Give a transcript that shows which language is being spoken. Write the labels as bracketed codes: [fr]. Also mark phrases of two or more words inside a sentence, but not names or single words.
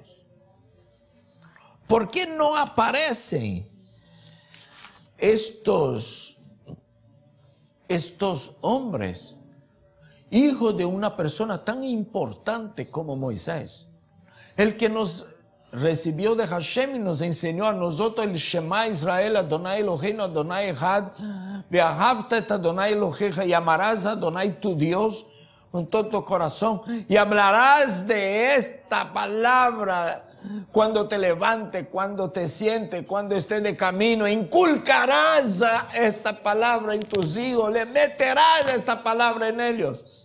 [es] ¿Por qué no aparecen estos hombres, hijos de una persona tan importante como Moisés? El que nos recibió de Hashem y nos enseñó a nosotros el [he] שמע ישראל ה׳ אלוהינו ה׳ אחד ואהבת את ה׳ אלוהיך, [es] y amarás a Adonai tu Dios con todo tu corazón, y hablarás de esta palabra cuando te levantes, cuando te sientes, cuando estés de camino, inculcarás esta palabra en tus hijos, le meterás esta palabra en ellos.